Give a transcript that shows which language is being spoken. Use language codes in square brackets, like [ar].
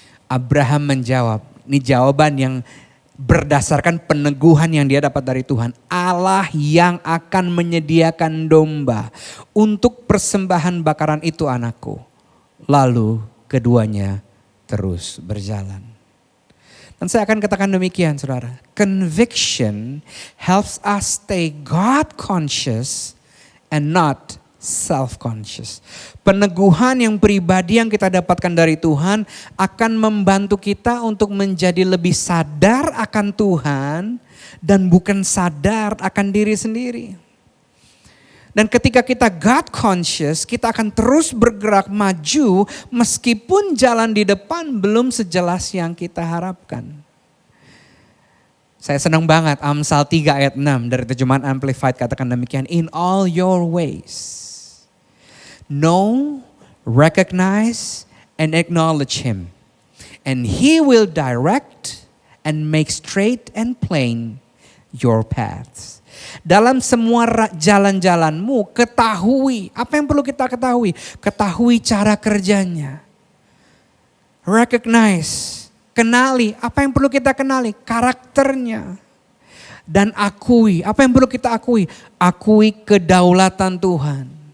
[id] Abraham menjawab, ini jawaban yang berdasarkan peneguhan yang dia dapat dari Tuhan. Allah yang akan menyediakan domba untuk persembahan bakaran itu anakku. Lalu keduanya terus berjalan. Dan saya akan katakan demikian saudara. [en] Conviction helps us stay God conscious and not self-conscious. [id] Peneguhan yang pribadi yang kita dapatkan dari Tuhan akan membantu kita untuk menjadi lebih sadar akan Tuhan dan bukan sadar akan diri sendiri. Dan ketika kita God conscious, kita akan terus bergerak maju meskipun jalan di depan belum sejelas yang kita harapkan. Saya senang banget Amsal 3 ayat 6 dari terjemahan Amplified katakan demikian. [en] In all your ways, know, recognize, and acknowledge Him. And He will direct and make straight and plain your paths. [id] Dalam semua jalan-jalanmu ketahui. Apa yang perlu kita ketahui? Ketahui cara kerjanya. Recognize, kenali. Apa yang perlu kita kenali? Karakternya. Dan akui. Apa yang perlu kita akui? Akui kedaulatan Tuhan.